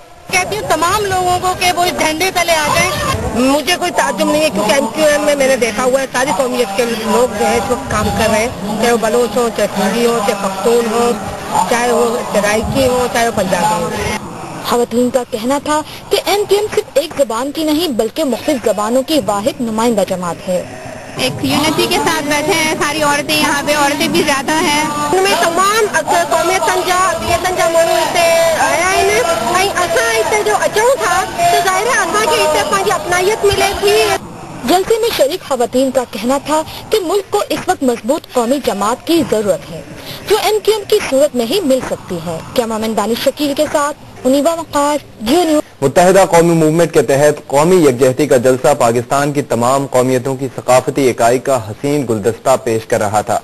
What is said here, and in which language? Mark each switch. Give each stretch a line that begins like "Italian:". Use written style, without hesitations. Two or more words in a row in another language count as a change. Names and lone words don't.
Urdu: کہتی ہوں تمام لوگوں کو کہ وہ اس جھنڈے تلے آ جائیں. مجھے کوئی تعجب نہیں ہے کیونکہ MQM میں میں نے دیکھا ہوا ہے ساری قومیت کے لوگ جو ہے اس وقت کام کر رہے ہیں، چاہے وہ بلوچ ہو، چاہے سندھی ہو، چاہے پختون ہو، چاہے وہ سرائکی ہو، چاہے وہ پنجابی ہو. خواتین کا کہنا تھا کہ MQM صرف ایک زبان کی نہیں بلکہ مختلف زبانوں کی واحد نمائندہ جماعت ہے. ایک یونٹی کے ساتھ بیٹھے ہیں ساری عورتیں، یہاں پہ عورتیں بھی زیادہ ہیں.
Sindhi: ان میں تمام قومیتن جا مانو हिते आया आहिनि ऐं असां हिते जो अचूं था त ज़ाहिर आहे असांखे हिते पंहिंजी अपनायत मिले थी.
Urdu: جلسے میں شریک خواتین کا کہنا تھا کہ ملک کو اس وقت مضبوط قومی جماعت کی ضرورت ہے جو MQM کی صورت میں ہی مل سکتی ہے. کیمرامین دانش شکیل کے ساتھ انیبا وقار، جیو نیوز. متحدہ قومی موومنٹ کے تحت قومی یکجہتی کا جلسہ پاکستان کی تمام قومیتوں کی ثقافتی اکائی کا حسین گلدستہ پیش کر رہا تھا.